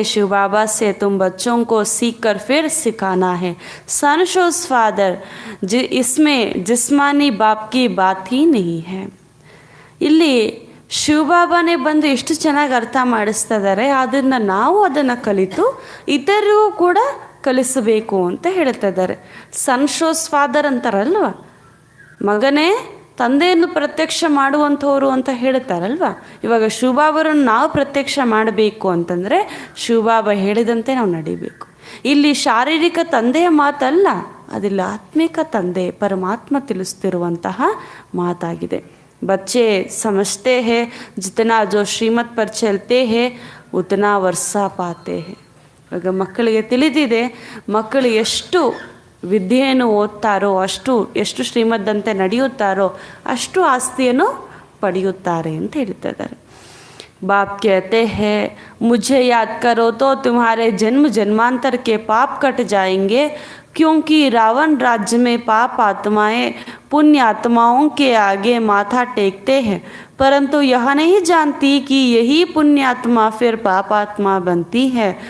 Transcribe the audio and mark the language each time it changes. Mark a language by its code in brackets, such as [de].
[hi] शिव बाबा से तुम बच्चों को सीख कर फिर सिखाना है. [en] son shows father [hi] इसमें जिस्मानी बाप की बात ही नहीं है. [kn] ಇಲ್ಲಿ ಶಿವಬಾಬಾನೇ ಬಂದು ಎಷ್ಟು ಚೆನ್ನಾಗಿ ಅರ್ಥ ಮಾಡಿಸ್ತಾ ಇದ್ದಾರೆ. ಅದನ್ನು ನಾವು ಅದನ್ನು ಕಲಿತು ಇತರಿಗೂ ಕೂಡ ಕಲಿಸಬೇಕು ಅಂತ ಹೇಳ್ತಾ ಇದ್ದಾರೆ. [en] son shows father [kn] ಅಂತಾರಲ್ವ, ಮಗನೇ ತಂದೆಯನ್ನು ಪ್ರತ್ಯಕ್ಷ ಮಾಡುವಂಥವ್ರು ಅಂತ ಹೇಳ್ತಾರಲ್ವ. ಇವಾಗ ಶಿವಬಾಬರನ್ನು ನಾವು ಪ್ರತ್ಯಕ್ಷ ಮಾಡಬೇಕು ಅಂತಂದರೆ ಶಿವಬಾಬಾ ಹೇಳಿದಂತೆ ನಾವು ನಡಿಬೇಕು. ಇಲ್ಲಿ ಶಾರೀರಿಕ ತಂದೆಯ ಮಾತಲ್ಲ, ಅದಿಲ್ಲ ಆತ್ಮಿಕ ತಂದೆ ಪರಮಾತ್ಮ ತಿಳಿಸ್ತಿರುವಂತಹ ಮಾತಾಗಿದೆ. [hi] बच्चे समझते हैं जितना जो श्रीमत पर चलते हैं उतना वर्षा पाते हैं. [kn] ಇವಾಗ ಮಕ್ಕಳಿಗೆ ತಿಳಿದಿದೆ, ಮಕ್ಕಳು ಎಷ್ಟು ವಿದ್ಯೆಯನ್ನು ಓದ್ತಾರೋ ಎಷ್ಟು ಶ್ರೀಮದ್ದಂತೆ ನಡೆಯುತ್ತಾರೋ ಅಷ್ಟು ಆಸ್ತಿಯನ್ನು ಪಡೆಯುತ್ತಾರೆ ಅಂತ ಹೇಳ್ತಿದ್ದಾರೆ. [hi] बाप कहते हैं मुझे याद करो तो तुम्हारे जन्म जन्मांतर के पाप कट जाएंगे, क्योंकि रावण राज्य में पाप आत्माएं पुण्य आत्माओं के आगे माथा टेकते हैं, परंतु यह नहीं जानती कि यही पुण्यात्मा फिर पापात्मा बनती है.